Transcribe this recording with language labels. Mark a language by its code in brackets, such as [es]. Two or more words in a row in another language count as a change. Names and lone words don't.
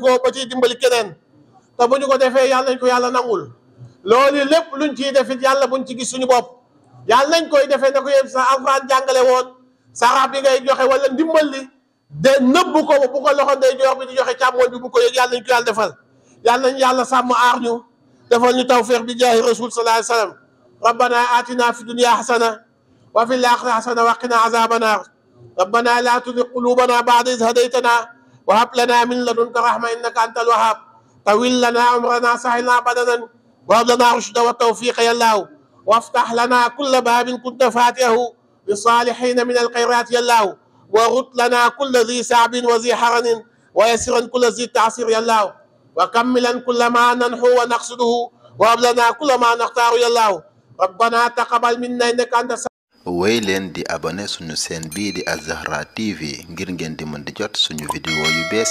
[wo] ko ba ciy dimbali keneen te bu ñu ko defee yàlla nañ ko yàlla nangul loolu lépp luñ ciy defit yàlla buñ ci gis suñu bopp yàlla nañ koy defee na ko yéen sa alxuraan jàngale woon sarax bi ngay joxe wala ndimbal li de nëbb ko bu ko loxo day jox bi di joxe càmmooñ bi bu ko yëg yàlla nañ ko yàlla defal yàlla nañ yàlla sàmm aar ñu defal ñu tawfiq bi [ar] جاه رسول صلى الله عليه وسلم ربنا آتنا في الدنيا حسنة وفي الآخرة حسنة وقنا عذاب النار ربنا لا تزغ قلوبنا بعد إذ هديتنا وهب لنا من لدنك رحمة إنك أنت الوهاب طول لنا عمرنا سهل لنا بدننا وهب لنا رشدا وتوفيقا يا الله وافتح لنا كل باب كنت فاتحه للصالحين من الخيرات يا الله ورد لنا كل ذي صعب وذي حرن ويسرا كل ذي تعسير يا الله وكملا كل ما ننحو ونقصده وهب لنا كل ما نختار يا الله ربنا تقبل منا انك انت [wo] wéy leen di abonné suñu chaîne bii di Al Zahra TV ngir ngeen di mën di jot suñu vidéo yu bees